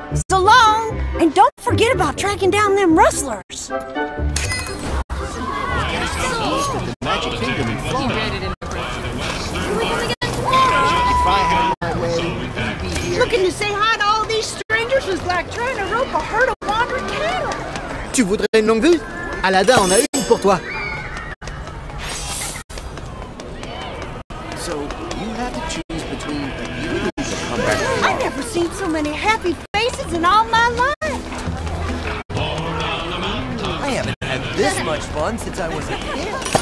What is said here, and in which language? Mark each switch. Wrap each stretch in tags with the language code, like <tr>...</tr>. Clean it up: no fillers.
<en>So long, and don't forget about tracking down them rustlers. Magic Kingdom in Florida. Looking to say hi to all these strangers was like trying to rope a herd of wandering cattle.</en> <fr>Tu voudrais une longue vue? Aladdin en a une pour toi.</fr> <en>So you had to choose between a you and a comeback. I've never seen so many happy faces in all my life. I haven't had this much fun since I was a kid.</en>